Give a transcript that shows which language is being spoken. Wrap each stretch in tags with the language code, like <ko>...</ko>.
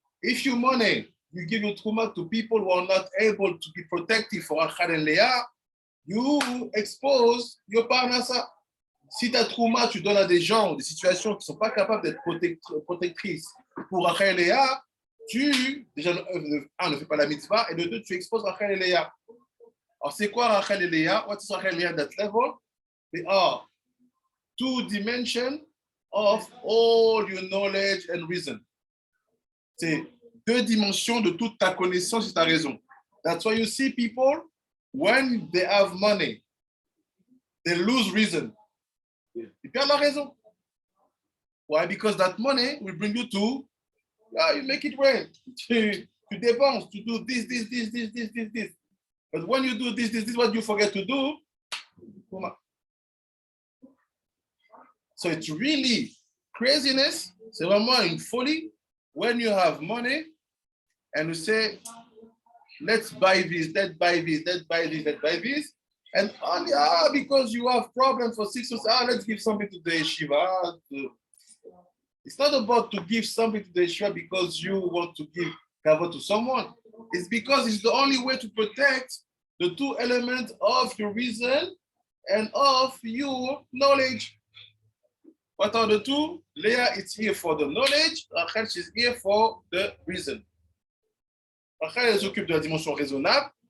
<en>If your money, you give your Trouma to people who are not able to be protective for Rachel and Leah, you expose your parnassa.</en> <fr>Si ta Trouma, tu donnes à des gens, des situations qui ne sont pas capables d'être protectrices pour Rachel et Léa, tu, déjà, ne fais pas la mitzvah, et de deux, tu exposes Rachel et Léa. Alors, c'est quoi Rachel et Léa?</fr> <en>What is Rachel and Leah at that level? They are two dimensions of all your knowledge and reason.</en> <fr>C'est deux dimensions de toute ta connaissance et ta raison.</fr> <en>That's why you see people, when they have money, they lose reason.</en> <fr>Ils perdent la raison.</fr> <en>Why? Because that money will bring you to, you make it rain.</en> <fr>Tu dépenses, tu</fr> <en>do this. But when you do this, what you forget to do. So it's really craziness.</en> <fr>C'est vraiment une folie</fr> <en>when you have money and you say, let's buy this, let's buy this. And only because you have problems for 6 months, let's give something to the yeshiva. It's not about to give something to the yeshiva because you want to give cover to someone. It's because it's the only way to protect the two elements of your reason and of your knowledge. What are the two? Leah is here for the knowledge. Rachel is here for the reason.</en> <fr>Rachel, elle s'occupe de la dimension raisonnable.</fr>